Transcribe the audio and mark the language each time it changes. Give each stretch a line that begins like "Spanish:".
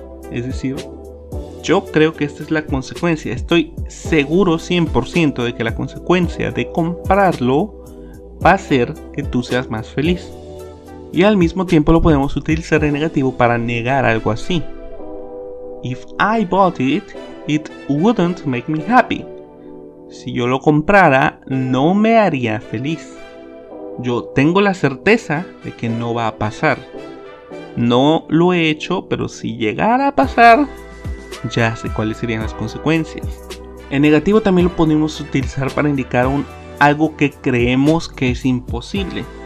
Spanish: Es decir, yo creo que esta es la consecuencia. Estoy seguro 100% de que la consecuencia de comprarlo va a ser que tú seas más feliz. Y al mismo tiempo lo podemos utilizar en negativo para negar algo así.
English: If I bought it, it wouldn't make me happy.
Spanish: Si yo lo comprara, no me haría feliz. Yo tengo la certeza de que no va a pasar. No lo he hecho, pero si llegara a pasar, ya sé cuáles serían las consecuencias. En negativo también lo podemos utilizar para indicar algo que creemos que es imposible.